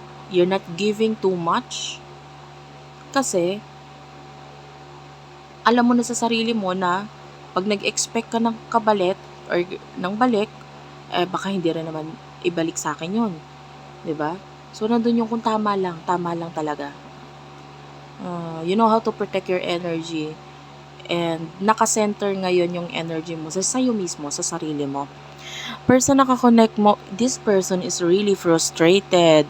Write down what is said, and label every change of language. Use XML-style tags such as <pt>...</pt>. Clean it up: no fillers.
<en>You're not giving too much</en> <tl>kasi alam mo na sa sarili mo na pag nag-expect ka ng kabalit or ng balik, baka hindi rin naman ibalik sa akin yun. 'Di ba? So, nandun yung kung tama lang talaga.</tl> <en>You know how to protect your energy.</en> <tl>And naka-center ngayon yung energy mo sa sayo mismo, sa sarili mo.</tl> <en>Person</en> <tl>na kakonect mo,</tl> <en>this person is really frustrated.</en>